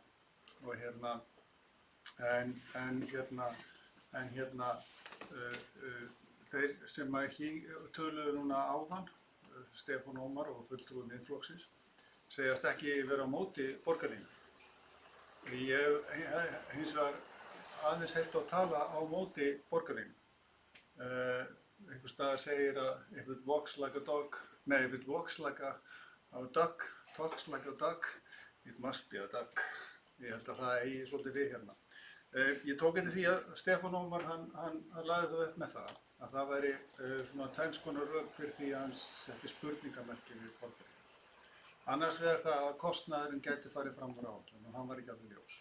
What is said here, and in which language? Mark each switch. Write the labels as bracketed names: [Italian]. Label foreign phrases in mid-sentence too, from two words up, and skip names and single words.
[Icelandic] Og þeir sem töluðu núna áðan, Stefán Ómar og fulltrúi Miðflokksins, segjast ekki vera á móti borgarlínu. Ég hef hins vegar aðeins heyrt á tala á móti borgarlínu. Einhvers staðar segir að [English] if it walks like a dog, nei, if it walks like a duck, talks like a duck, it must be a duck. [Icelandic] Ég held að það eigi svolítið við hérna. Ég tók eftir því að Stefán Ómar hann lagði það upp með það, að það væri svona tvenns konar rök fyrir því að hann setti spurningamerki við borgarlínu. Annars vegar það að kostnaðurinn gæti farið fram úr áætlun og hann var ekki alveg ljós.